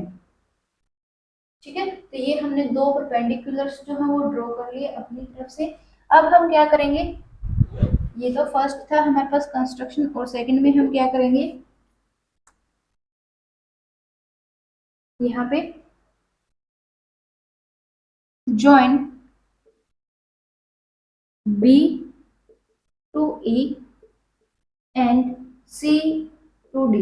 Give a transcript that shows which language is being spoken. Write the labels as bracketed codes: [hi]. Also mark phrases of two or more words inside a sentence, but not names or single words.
[hi] ठीक है, तो ये हमने दो परपेंडिकुलर्स जो है वो ड्रॉ कर लिए अपनी तरफ से। अब हम क्या करेंगे, ये तो फर्स्ट था हमारे पास कंस्ट्रक्शन, और सेकंड में हम क्या करेंगे, यहाँ पे [en] join B to E and C to D।